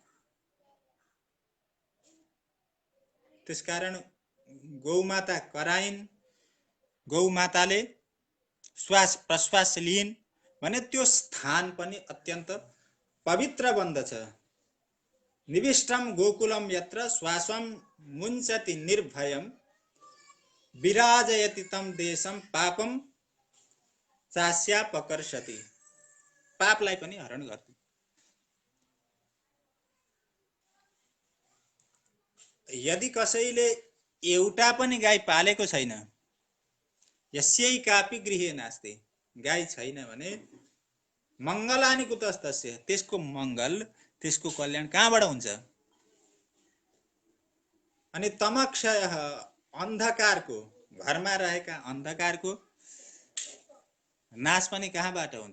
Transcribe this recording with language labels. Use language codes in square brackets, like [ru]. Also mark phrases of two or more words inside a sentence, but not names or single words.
[ne] त्यसकारण गौमाता कराइन्, गौमाताले श्वास प्रश्वास लिइन् भने त्यो स्थान पनि अत्यन्त पवित्र बन्दछ। [sa] निविष्टम गोकुलम यत्र श्वासम मुञ्चति निर्भयम विराजयति तम देशम पापम चास्यापकर्षति, [ne] पापलाई पनि हरण गर्छ। यदि कसैले एउटा पनि गाई पालेको छैन, [sa] यस्यै कापि गृहे नास्ति, [ne] गाई छैन भने [sa] मंगलानि कुतस्तस्य, [ne] त्यसको मंगल त्यसको कल्याण कहाँबाट हुन्छ? अनि तमक्षयः, अन्धकारको, घरमा रहेका अन्धकारको नाश पनि कहाँबाट हुन्छ?